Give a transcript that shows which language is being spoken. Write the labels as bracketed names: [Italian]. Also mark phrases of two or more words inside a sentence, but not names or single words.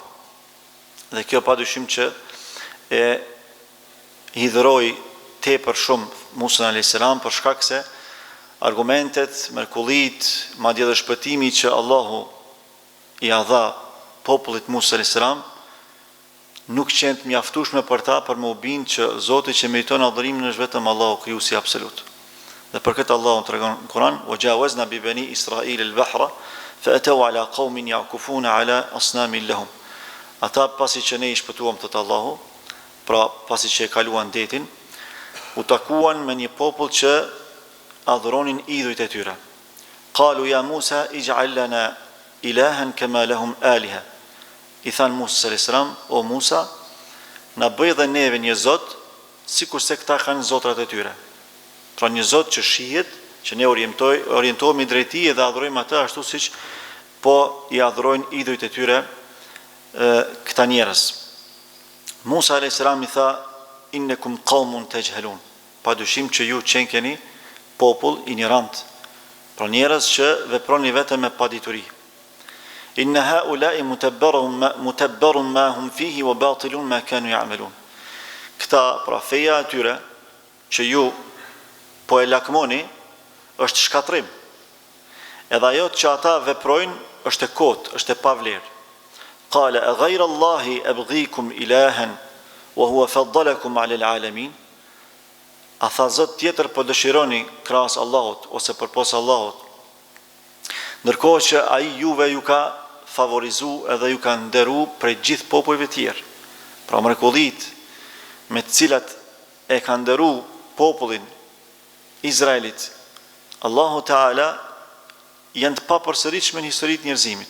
[Albanian] Dhe kjo padyshim që e hidhëroi tepër shumë Musën [Arabic] عليه السلام, [Albanian] për shkak se argumentet, mrekullitë, madje edhe shpëtimi që Allahu i dha popullit Musës [Arabic] عليه السلام [Albanian] nuk qenë mjaftueshme për ta për më u bindë që Zoti që meriton adhurimin është vetëm Allahu krijuesi absolut. Dhe për këtë Allahu tregon në Kur'an: [Arabic] "وجاوزنا ببني إسرائيل البحر فأتوا على قوم يعكفون على أصنام لهم." [Albanian] Ata pasi që ne i shpëtuam të Allahu, pra pasi që e kaluan detin, u takuan me një popull që adhuronin idhujt e tyre. [Arabic] قالوا يا موسى اجعل لنا إلها كما لهم آلهة. [Albanian] I thanë Musës [Arabic] عليه السلام: [Albanian] "O Musa, na bëj dhe neve një Zot, sikur se këta kanë zotrat e tyre." Pra një Zot që shihet, që ne orientohemi drejt tij dhe adhurojmë atë ashtu siç po i adhurojnë idhujt e tyre këta njerëz. Musa [Arabic] عليه السلام [Albanian] i tha: [Arabic] "إنكم قوم تجهلون." [Albanian] Padyshim që ju keni popull ignorant, pra njerëz që veproni vetëm me padituri. [Arabic] إن هؤلاء متبر ما هم فيه وباطل ما كانوا يعملون. [Albanian] Këta, pra feja e tyre që ju po e lakmoni është shkatrim. Edhe ajo që ata veprojnë është e kotë, është e pavlerë. [Arabic] قال أغير الله أبغيكم إلها وهو فضلكم على العالمين. [Albanian] A tha Zot tjetër po dëshironi krahas Allahut ose përpos Allahut, ndërkohë që ai juve ju ka favorizu edhe ju ka nderu prej gjithë popujve tjerë. Pra mrekullitë me të cilat e ka nderu popullin Izraelit Allahu Taala janë të papërsëritshme në historitë e njerëzimit.